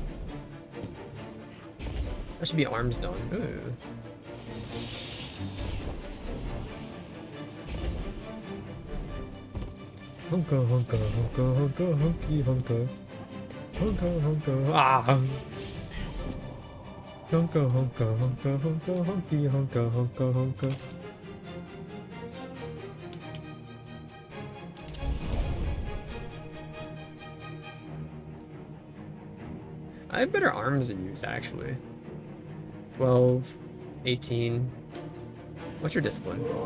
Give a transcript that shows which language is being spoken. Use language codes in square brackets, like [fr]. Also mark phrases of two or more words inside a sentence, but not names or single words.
[en] That should be arms done. Ooh. Honka, honka, honka, honka, honky, honka. Honka, honka, ah! Honka, honka, honka, honka, honky, honka, honka, honka. I have better arms than you, actually. 12, 18. What's your discipline?